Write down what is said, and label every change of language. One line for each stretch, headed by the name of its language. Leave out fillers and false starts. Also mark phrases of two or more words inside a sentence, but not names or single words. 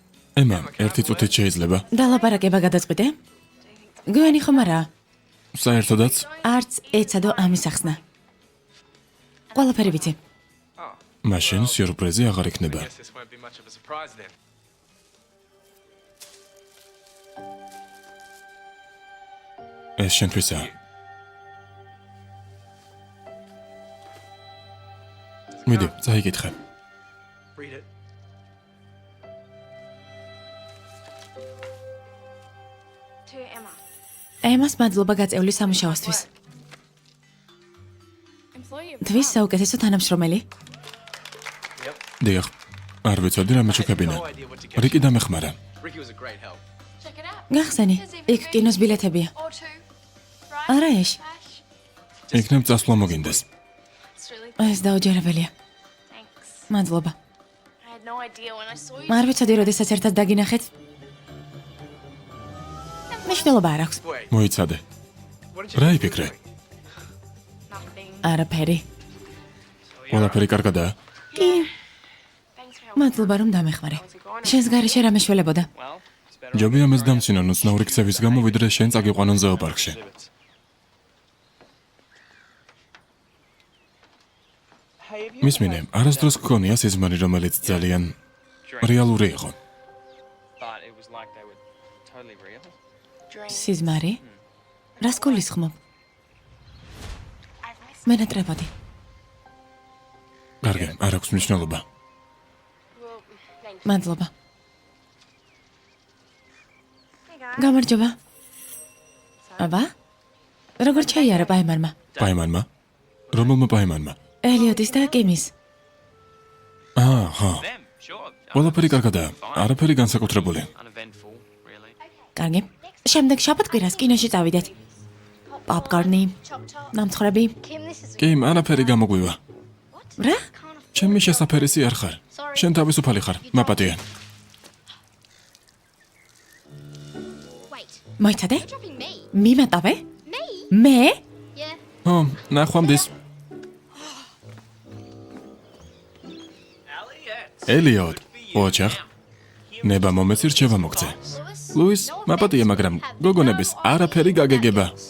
Georgian: ემა, ერთი წუთით შეიძლება? დალაპარაკება გადაწყვიტე? გვიანი ხომ არა? საერთოდაც? არც ეცადო ამის ახსნა. ყველაფერი ვიცი. მაშინ სიურპრიზი აღარ იქნება.
English: Guess this won't be much of a surprise then.
Georgian: ეს შენთვისაა. მიდი, წაიკითხე.
English: Read it. To Emma.
Georgian: ემას მადლობა გაწეული სამუშაოსთვის.
English: Employee of
Georgian: თვის საუკეთესო თანამშრომელი. დიახ. არ ვიცოდი რამე ჩუქებინა.
English: No idea what to get.
Georgian: რიკი დამეხმარა.
English: Ricky was a great help. check it out.
Georgian: გახსენი, იქ კინოს ბილეთებია.
English: Or two. Right?
Georgian: არა ეშ,
English: Cash.
Georgian: იქნებ წასვლა მოგინდეს.
English: It's really
Georgian: ეს დაუჯერებელია.
English: thanks.
Georgian: მადლობა.
English: I had no idea when I saw you.
Georgian: არ ვიცოდი როდესაც ერთად დაგინახეთ. მნიშვნელობა არ აქვს.
English: Wait,
Georgian: მოიცადე.
English: what did you
Georgian: რა
English: do
Georgian: იფიქრე?
English: with Ricky? Nothing.
Georgian: არაფერი. ყველაფერი კარგადაა? კი,
English: Thanks for helping.
Georgian: მადლობა რომ დამეხმარე. შენს გარეშე რამე შველებოდა.
English: Well, it's better.
Georgian: ჯობი ამას დამცინონ უცნაური ქცევის გამო, ვიდრე შენ წაგიყვანონ ზოოპარკში.
English: Hey, have you
Georgian: მისმინე, არასდროს გქონია სიზმარი, რომელიც ძალიან რეალური იყო.
English: But it was like they were totally real. Drink.
Georgian: სიზმარი? რას გულისხმობ?
English: I've missed.
Georgian: მენატრებოდი. კარგი, არ აქვს მნიშვნელობა.
English: Well, thank you.
Georgian: მადლობა.
English: Hey guys.
Georgian: გამარჯობა. აბა? როგორ ჩაიარა პაიმარმა? პაიმანმა? რომელმა პაიმანმა? ელიოტის და კიმის. აჰა.
English: Them, sure.
Georgian: ყველაფერი კარგადაა. არაფერი განსაკუთრებული.
English: Uneventful, really.
Georgian: კარგი. შემდეგ შაბათ-კვირას კინოში წავიდეთ. პოპკორნი,
English: Chop chop.
Georgian: ნამცხრები.
English: Kim, this is
Georgian: კი, არაფერი გამოგვივა. რა?
English: kind of.
Georgian: ჩემი შესაფერისი არ ხარ. შენ თავისუფალი ხარ, მაპატია.
English: Wait.
Georgian: მოიცადე?
English: Dropping me.
Georgian: მიმატავე?
English: Me?
Georgian: მე?
English: Yeah.
Georgian: ო, ნახვამდის. ელიოტ, ოჩახ. ნება მომეცი რჩევა მოგცე. Lewis. ლუის, მაპატია, მაგრამ გოგონების არაფერი გაგეგება.